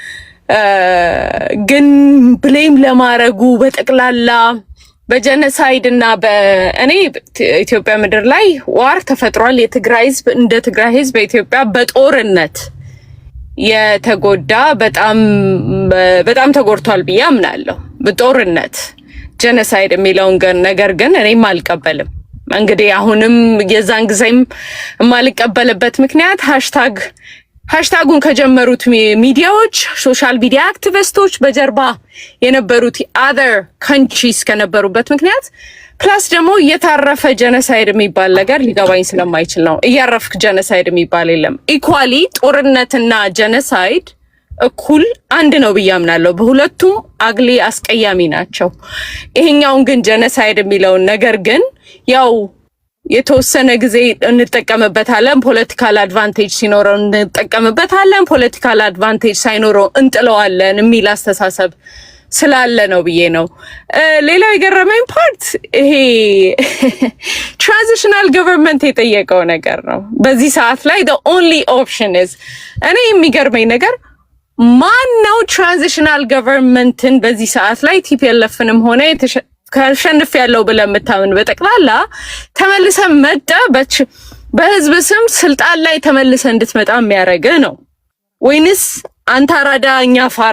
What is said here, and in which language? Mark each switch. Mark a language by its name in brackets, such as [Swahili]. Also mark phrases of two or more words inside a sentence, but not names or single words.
[Amharic] ግን ብሌም ለማድረጉ በጠቅላላ በጀነሳይድ እና በእኔ ኢትዮጵያ ምድር ላይ ዋር ተፈጥሯል። የትግራይ ህዝብ እንደ ትግራይ ህዝብ በኢትዮጵያ በጦርነት የተጎዳ በጣም ተጎድቷል ብዬ አምናለሁ። በጦርነት ጀነሳይድ የሚለውን ነገር ግን እኔም አልቀበልም። እንግዲህ አሁንም የዛን ጊዜም የማልቀበልበት ምክንያት ሃሽታጉን ከጀመሩት ሚዲያዎች፣ [English] social media [Amharic] አክቲቪስቶች በጀርባ የነበሩት [English] other countries [Amharic] ከነበሩበት ምክንያት ፕላስ ደግሞ እየታረፈ ጀነሳይድ የሚባል ነገር ሊገባኝ ስለማይችል ነው። እያረፍክ ጀነሳይድ የሚባል የለም። ኢኳሊ ጦርነትና ጀነሳይድ እኩል አንድ ነው ብዬ አምናለሁ። በሁለቱም አግሊ አስቀያሚ ናቸው። ይሄኛውን ግን ጀነሳይድ የሚለውን ነገር ግን ያው የተወሰነ ጊዜ እንጠቀምበታለን፣ [English] political advantage [Amharic] ሲኖረው እንጠቀምበታለን፣ [English] political advantage [Amharic] ሳይኖረው እንጥለዋለን የሚል አስተሳሰብ ስላለ ነው ብዬ ነው። ሌላው የገረመኝ ፓርት ይሄ [English] transitional government [Amharic] የጠየቀው ነገር ነው። በዚህ ሰዓት ላይ [English] the only option is [Amharic] እኔ የሚገርመኝ ነገር ማን ነው [English] transitional government [Amharic] በዚህ ሰዓት ላይ ቲፒኤልኤፍንም ሆነ ከሸንፍ ያለው ብለን የምታምን በጠቅላላ ተመልሰ መጣ በህዝብ ስም ስልጣን ላይ ተመልሰ እንድትመጣ የሚያደርግ ነው ወይንስ አንተ አራዳ እኛ ፋራ?